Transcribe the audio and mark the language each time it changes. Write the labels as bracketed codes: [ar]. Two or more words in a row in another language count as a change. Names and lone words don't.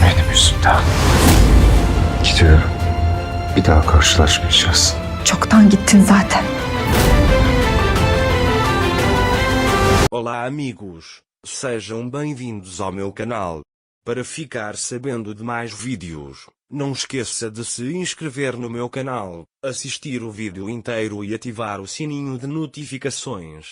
[tr] yüzünden. Gidiyorum. Bir daha karşılaşmayacağız. Çoktan gittin zaten. [pt] Olá amigos, sejam bem-vindos ao meu canal. Para ficar sabendo de mais vídeos, não esqueça de se inscrever no meu canal, assistir o vídeo inteiro e ativar o sininho de notificações.